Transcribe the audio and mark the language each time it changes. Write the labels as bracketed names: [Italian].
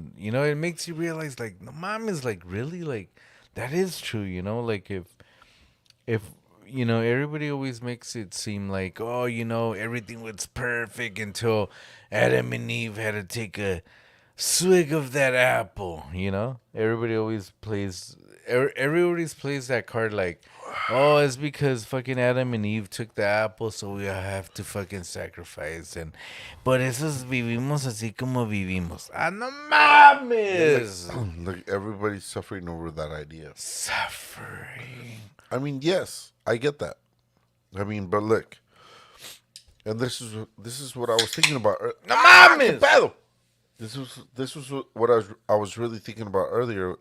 [English] And, it makes you realize, like, the mom is like, really, like, that is true, like, if, everybody always makes it seem like, oh, everything was perfect until Adam and Eve had to take a swig of that apple, Everybody always everybody's plays that card like, oh, it's because fucking Adam and Eve took the apple, so we have to fucking sacrifice. [Spanish] And por eso vivimos así como vivimos. Ah, no mames. [English] Like everybody's suffering over that idea. Suffering. I mean, yes, I get that. I mean, but look, and this is what I was thinking about. [Spanish] No mames. Pedo! [English] This was what I was really thinking about earlier.